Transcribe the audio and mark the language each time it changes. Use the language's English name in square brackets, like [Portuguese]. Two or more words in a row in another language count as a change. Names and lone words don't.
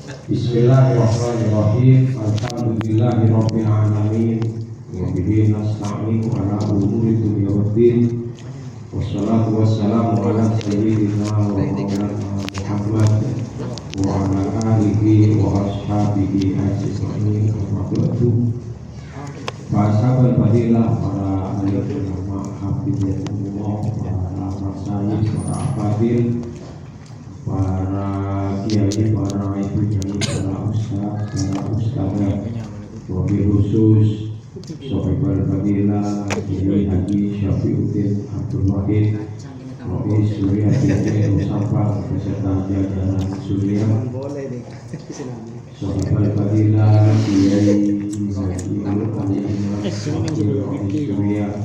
[Arabic] بسم الله الرحمن الرحيم. الحمد لله رب العالمين. وبه نستعين على أمور الدنيا والدين. والصلاة والسلام على سيدنا ومولانا محمد وعلى آله وأصحابه أجمعين. أما بعد. [Indonesian] Sahabat fadilah, para ahli ulama, hafizahumullah, para masyayikh, para afadil, para kiai, para ibu nyai, para ustaz, para ustazah, wabil khusus sahabat fadilah Kiai Haji Syafiuddin Abdul Wahid Rais Surya Dini Nusantara beserta jajaran Surya, sahabat fadilah Kiai Surya